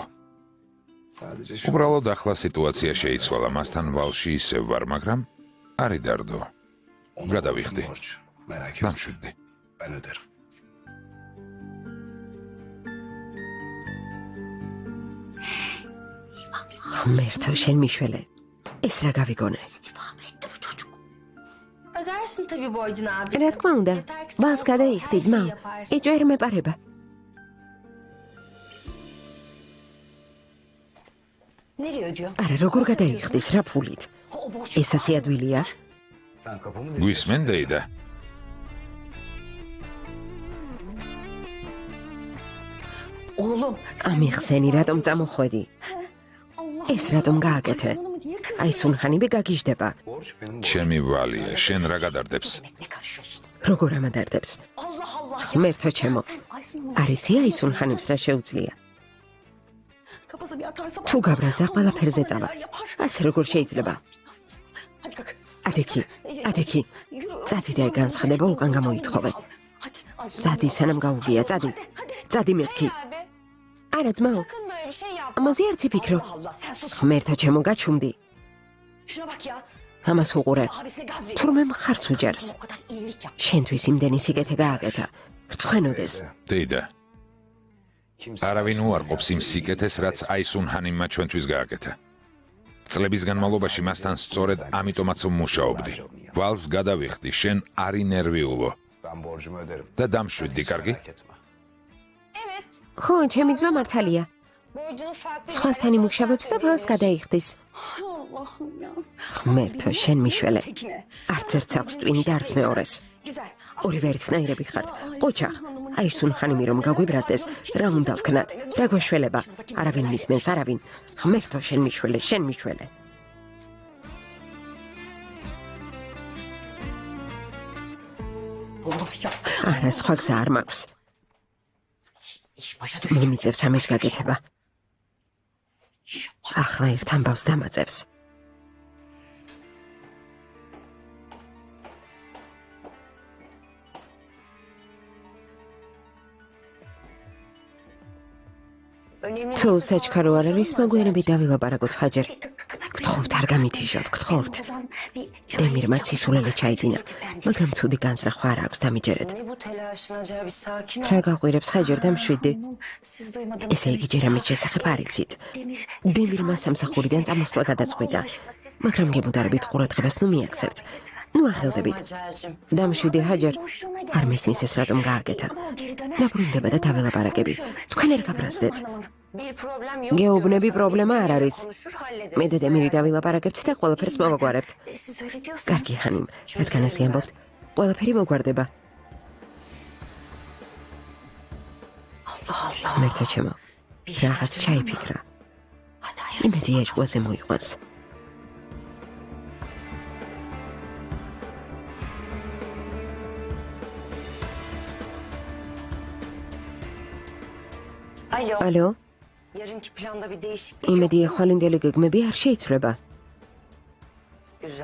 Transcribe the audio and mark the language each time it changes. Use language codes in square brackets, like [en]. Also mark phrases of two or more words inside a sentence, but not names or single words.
[ka] უბრალოდ ახლა სიტუაცია შეიცვალა, მასთან ვალში ისევ ვარ, მაგრამ არი დარდო. გადავიხდი. დამშვიდდი. ღმერთო, შენ მიშველე. ეს რა გავიგონე? [tr] Ödersin tabii borcunu abi. [ka] რა თქმა უნდა, ბალს გადაიხდი, ძმა. ეჭვერ მეპარება. [tr] Nereye ödüyor? [ka] არა, როგორ გადაიხდის, რა ფულით? [tr] O borç. [ka] ეს ასე ადვილია? გვისმენ დეიდა? [tr] Oğlum. [ka] ამიხსენი, რატომ წამოხვედი? ეს რატომ გააკეთე? აი სუნხანიბე გაგიჟდება. ჩემი ვალია, შენ რა გადარდებს? [tr] Ne karışıyorsun? [ka] როგორ ამადარდებს? [tr] Allah Allah. [ka] ღმერთო ჩემო. არიცი აი სუნხანებს რა შეუძლია? [tr] Kafası bir atarsa [ka] თუ გაბრაზდა ყველაფერზე წავა. [tr] neler yapar? [ka] ასე როგორ შეიძლება? [tr] Hadi kalk. [ka] ადექი, ადექი. წადი და განცხადება უკან გამოითხოვე. [tr] Hadi. Ay, [ka] წადი სანამ გაუგია, წადი. წადი მეთქი. [tr] Abi [ka] არა ძმაო, [tr] sakın böyle bir şey yapma. [ka] ამაზე არ ციფიქრო. [tr] Allah Allah sen sus. [ka] ღმერთო ჩემო გაჩუმდი. [tr] Şuna bak ya. [ka] ამას უყურე. [tr] Abisine gaz veriyor. [ka] თურმე მხარს უჯერს. [tr] O kadar iyilik yap. [ka] შენთვის იმდენი სიკეთე გააკეთა. გწვენოდეს. დეიდა. არავინ უარყოფს იმ სიკეთეს, რაც აი სუნჰანიმმა ჩვენთვის გააკეთა. წლების განმავლობაში მასთან სწორედ ამიტომაც ვმუშაობდი. ვალს გადავიხდი, შენ არი ნერვიულო. და დამშვიდდი, კარგი? [tr] Evet. [ka] ხო, ჩემი ძმა მართალია. [tr] Borcunu farklı [ka] სხვასთან იმუშავებს და ბალს გადაიხდის. [tr] Allah'ım ya. [ka] ღმერთო, შენ მიშველე. [tr] Tekine. [ka] არც ერთს აქვს ტვინი და არც მეორეს. [tr] Güzel. [ka] ორივე ერთნაირები ხართ. ყოჩახ, აი სუნხანიმი რომ გაგვიბრაზდეს, რა უნდა ვქნათ? რა გვეშველება? არავინ მისმენს, არავინ. ღმერთო, შენ მიშველე, შენ მიშველე. [tr] Oğlum ya. [ka] არა, სხვა გზა არ მაქვს. [tr] İş başa düştü. [ka] მომიწევს ამის გაკეთება. ახლა ერთ ამბავს დამაწევს. [tr] önemli [ka] თუ [tr] bir [ka] საჩქარო არ არის, მაგვიანებით დავილაპარაკოთ ხაჯერ. გთხოვთ, არ გამითიშოთ, გთხოვთ. დემირმა სისულელე ჩაიდინა, მაგრამ ცუდი განსრახვა არ აქვს დამიჯერეთ. [tr] Ne bu telaşın acaba bir sakin ol. [ka] რა გაყვირებს ხაჯერ და მშვიდი? [tr] Siz duymadınız. [ka] ესე იგი ჯერ ამის შესახებ არ იცით. დემირმა სამსახურიდან წამოსვლა გადაწყვიტა, მაგრამ გემუდარებით ყურადღებას ნუ მიაქცევთ. ნუ ახელდებით. [tr] Hacer'cim. [ka] დამშვიდი ჰაჯერ, არ მისმის ეს რატომ გააკეთა. დაბრუნდება და დაველაპარაკები. თქვენ არ გაბრაზდეთ. [tr] Bir problem yok. [ka] გეუბნები [tr] diyorsan [ka] პრობლემა [tr] biz [ka] არ არის. [tr] konuşur, hallederiz. [ka] მე და დემირი დავილაპარაკებთ და ყველაფერს მოვაგვარებთ. [tr] Siz öyle diyorsanız. [ka] კარგი ჰანიმ, რადგან ასე ამბობთ, ყველაფერი მოგვარდება. ღმერთო ჩემო, რაღაც ჩაიფიქრა. [tr] Hadi [ka] იმედი ეჭვაზე მოიყვანს. [tr] Alo. [ka] ალო, [tr] Yarınki planda bir değişiklik [ka] იმედი [tr] yok. [ka] ახალინდელი გეგმები არ შეიცვლება. [tr] Güzel.